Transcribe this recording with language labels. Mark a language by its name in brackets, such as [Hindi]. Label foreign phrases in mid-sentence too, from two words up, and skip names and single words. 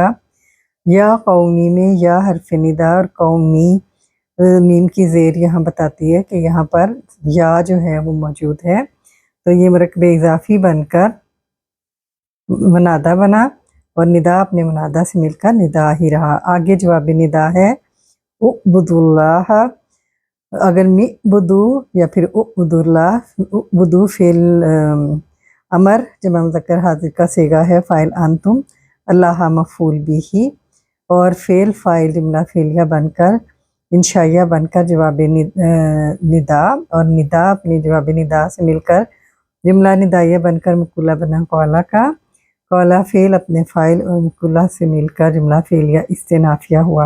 [Arabic] يا قومي [Urdu] میں یا حرف ندا اور قومی میم کی زیر یہاں بتاتی ہے کہ یہاں پر یا جو ہے وہ موجود ہے، تو یہ مرکب اضافی بن کر منادیٰ بنا اور ندا اپنے منادیٰ سے مل کر ندا ہی رہا. آگے جواب ندا ہے اعبدوا اللہ. اگر معبدو یا پھر اعبدوا اللہ، اعبدو فعل امر جمع مذکر حاضر کا صیغہ ہے، فاعل انتم، اللہ مفعول بہ, اور فعل فاعل جملہ فعلیہ بن کر انشائیہ بن کر جواب ندا، اور ندا اپنی جواب ندا سے مل کر جملہ ندائیہ بن کر مقولہ بنا قولا کا. قولا فعل اپنے فاعل اور مقولہ سے مل کر جملہ فعلیہ استینافیہ ہوا.